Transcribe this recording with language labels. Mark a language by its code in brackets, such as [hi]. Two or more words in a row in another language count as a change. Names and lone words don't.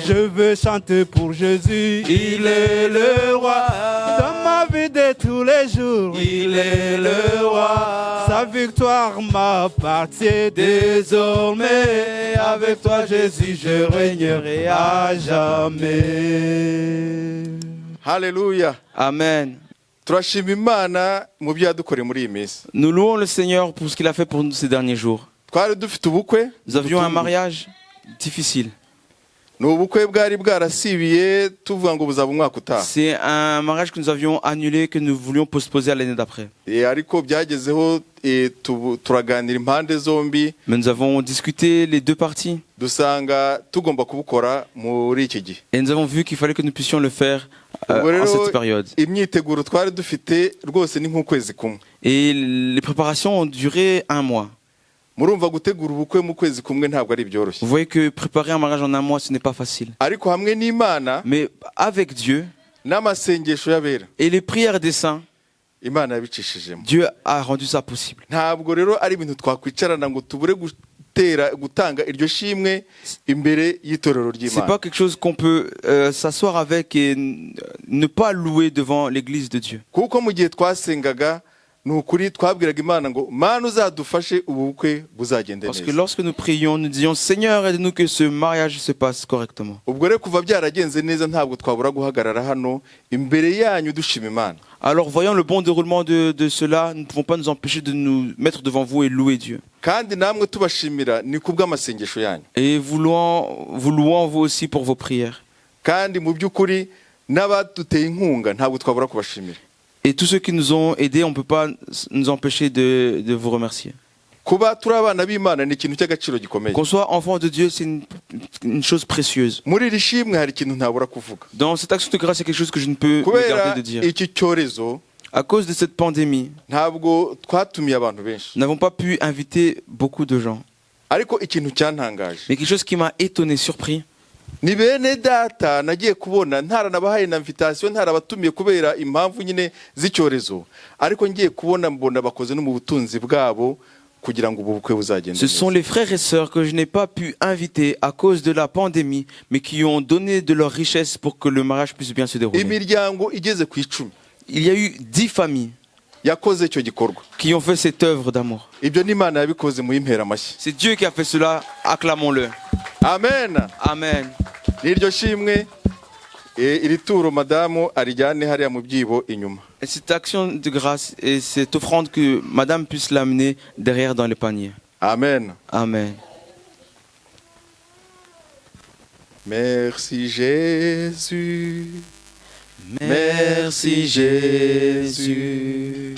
[fr] Je veux chanter pour Jésus, il est le roi. Dans ma vie de tous les jours, il est le roi. Sa victoire m'appartient désormais. Avec toi, Jésus, je régnerai à jamais. [rw] haleluya [fr] Amen. [rw] turashima imana mu byo yadukoreye muri iyi minsi [fr] Nous louons le Seigneur pour ce qu'il a fait pour nous ces derniers jours. [rw] twari dufite ubukwe [fr] Nous avions un mariage difficile. [rw] ni ubukwe bwari bwarasibiye tuvuga ngo buzaba umwaka utaha [fr] C'est un mariage que nous avions annulé, que nous voulions postposer à l'année d'après. [rw] ariko byagezeho turaganira impande zombi [fr] Mais nous avons discuté les deux parties. [rw] dusanga tugomba kubukora muri iki gihe. [fr] Et nous avons vu qu'il fallait que nous puissions le faire [rw] Ubwo [fr] en [rw] rero [fr] cette période. [rw] imyiteguro twari dufite rwose ni nk'ukwezi kumwe. [fr] Et les préparations ont duré 1 mois. [rw] Murumva gutegura ubukwe mu kwezi kumwe ntabwo ari byoroshye. [fr] Vous voyez que préparer un mariage en 1 mois, ce n'est pas facile. [rw] Ariko hamwe n'Imana [fr] Mais avec Dieu [rw] n'amasengesho y'abera, [fr] et les prières des saints, [rw] Imana yabicishijemo. [fr] Dieu a rendu ça possible. [rw] Ntabwo rero ari ibintu twakwicarana ngo tubure gutanga iryo shimwe imbere y'itorero [fr] C'est [rw] ry'Imana. [fr] pas quelque chose qu'on peut s'asseoir avec et ne pas louer devant l'église de Dieu. [rw] Kuko mu gihe twasengaga ni ukuri twabwiraga Imana ngo Mana uzadufashe ubu bukwe buzagende [fr] Parce que [rw] neza. [fr] lorsque nous prions, nous disions Seigneur, aide-nous que ce mariage se passe correctement. [rw] Ubwo rero kuva byaragenze neza ntabwo twabura guhagarara hano imbere yanyu dushima Imana. [fr] Alors voyant le bon déroulement de cela, nous ne pouvons pas nous empêcher de nous mettre devant vous et louer Dieu. [rw] Kandi namwe tubashimira ni kubw'amasengesho yanyu. [fr] Et vous louons vous aussi pour vos prières. [rw] Kandi mu by'ukuri n'abaduteye inkunga ntabwo twabura kubashimira. [fr] Et tous ceux qui nous ont aidés, on ne peut pas nous empêcher de vous remercier. [rw] Kuba turi abana b'Imana ni ikintu cy'agaciro gikomeye. [fr] Qu'on soit enfant de Dieu, c'est une chose précieuse. [rw] Muri iri shimwe hari ikintu ntabura kuvuga. [fr] Dans cette action de grâce, il y a quelque chose que je ne peux me [rw] Kubera [fr] garder de dire. [rw] iki cyorezo [fr] À cause de cette pandémie, [rw] ntabwo twatumiye abantu benshi. [fr] nous n'avons pas pu inviter beaucoup de gens. [rw] Ariko ikintu cyantangaje [fr] Mais quelque chose qui m'a étonné, surpris, [rw] ni bene data nagiye kubona ntaranabahaye na invitation ntarabatumiye kubera impamvu nyine z'icyorezo, ariko ngiye kubona mbona bakoze no mu butunzi bwabo kugira ngo ubu bukwe buzagende [fr] ce sont les frères et sœurs que je n'ai pas pu inviter à cause de la pandémie, mais qui ont donné de leur richesse pour que le mariage puisse bien se dérouler. [rw] imiryango igeze ku 10 [fr] Il y a eu 10 familles [rw] yakoze icyo gikorwa. [fr] qui ont fait cette œuvre d'amour. [rw] Ibyo ni Imana yabikoze mu impera amashyi. [fr] C'est Dieu qui a fait cela, acclamons-le. [rw] Amen. [fr] Amen. [rw] Niryo shimwe iri turo madamu arijyane hariya mu byibo inyuma. [fr] Et cette action de grâce et cette offrande que madame puisse l'amener derrière dans les paniers. [rw] Amen. [fr] Amen. Merci Jésus. Merci Jésus.